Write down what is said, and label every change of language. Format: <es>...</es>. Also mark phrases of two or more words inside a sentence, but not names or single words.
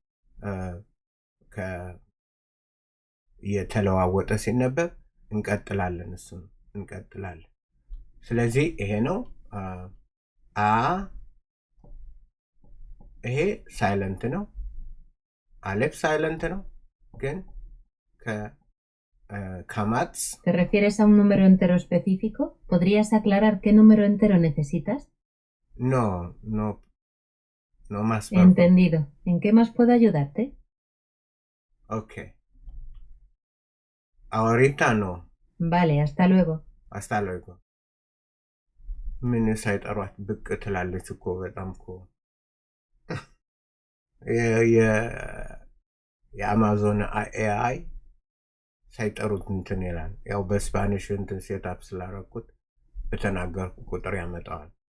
<am>የተለዋወጠ ሲነበብ እንቀጥላለን። ስለዚህ ይሄ ነው ይሄ ሳይለንት ነው። አሌፍ ሳይለንት ነው ግን ከማትስ</am> <es>¿Te refieres a un número entero específico? ¿Podrías aclarar qué número entero necesitas? No más. Entendido. ¿En qué más puedo ayudarte? Ok. Ahorita no. Vale, hasta luego. Hasta luego.</es> <am>ምን ሳይጠሯት ብቅ ትላለች እኮ በጣም እኮ የአማዞን ኤአይ ሳይጠሩት እንትን ይላል። ያው በስፓኒሽ እንትን ሴትአፕ ስላደረኩት በተናገርኩ ቁጥር ያመጣዋል።</am>